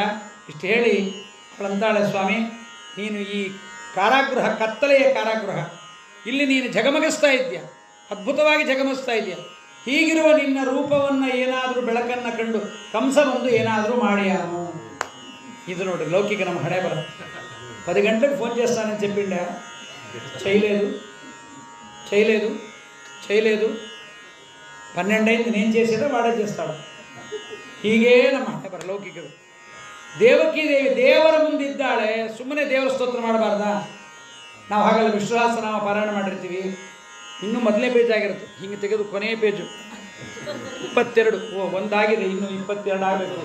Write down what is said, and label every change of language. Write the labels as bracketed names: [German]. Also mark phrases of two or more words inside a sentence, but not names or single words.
[Kannada] ಇಷ್ಟು ಹೇಳಿ ಅವಳಂತಾಳೆ, ಸ್ವಾಮಿ ನೀನು ಈ ಕಾರಾಗೃಹ, ಕತ್ತಲೆಯ ಕಾರಾಗೃಹ, ಇಲ್ಲಿ ನೀನು ಜಗಮಗಿಸ್ತಾ ಇದ್ದೀಯ, ಅದ್ಭುತವಾಗಿ ಜಗಮಿಸ್ತಾ ಇದೆಯಾ. ಹೀಗಿರುವ ನಿನ್ನ ರೂಪವನ್ನು ಏನಾದರೂ ಬೆಳಕನ್ನು ಕಂಡು ಕಂಸ ಬಂದು ಏನಾದರೂ ಮಾಡಿಯಾನು. ಇದು ನೋಡಿ ಲೌಕಿಕ ನಮ್ಮ ಹಣೆ ಬರ. [Telugu] 10 గంటలకు ఫోన్ చేస్తానని చెప్పిండా, చేయలేదు. 12 అయింది, నేను చేసేదో వాడే చేస్తాడు. [Kannada] ಹೀಗೇ ನಮ್ಮ ಹಣೆ ಬರ ಲೌಕಿಕರು. ದೇವಕಿ ದೇವಿ ದೇವರ ಮುಂದಿದ್ದಾಳೆ, ಸುಮ್ಮನೆ ದೇವರ ಸ್ತೋತ್ರ ಮಾಡಬಾರ್ದಾ? ನಾವು ಹಾಗಲ್ಲ, ವಿಶ್ವಾಸನಾಮ ಪಾರಾಯಣ ಮಾಡಿರ್ತೀವಿ, ಇನ್ನೂ ಮೊದಲನೇ ಪೇಜ್ ಆಗಿರುತ್ತೆ, ಹಿಂಗೆ ತೆಗೆದು ಕೊನೆಯ ಪೇಜು 22, ಒಂದಾಗಿದೆ, ಇನ್ನು 22 ಆಗಬೇಕು.